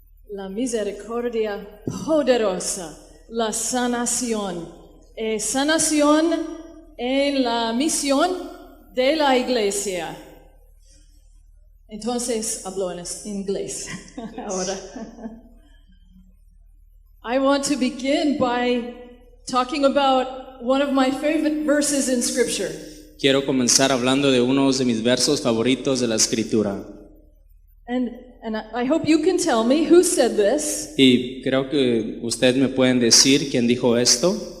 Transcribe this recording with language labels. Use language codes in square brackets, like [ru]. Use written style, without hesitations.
[es] La misericordia poderosa, la sanación. Sanación en la misión de la iglesia. Entonces hablo en inglés ahora. [en] I want to begin by talking about one of my favorite verses in Scripture. [es] Quiero comenzar hablando de uno de mis versos favoritos de la Escritura. [en] And I hope you can tell me who said this. [es] Y creo que ustedes me pueden decir quién dijo esto.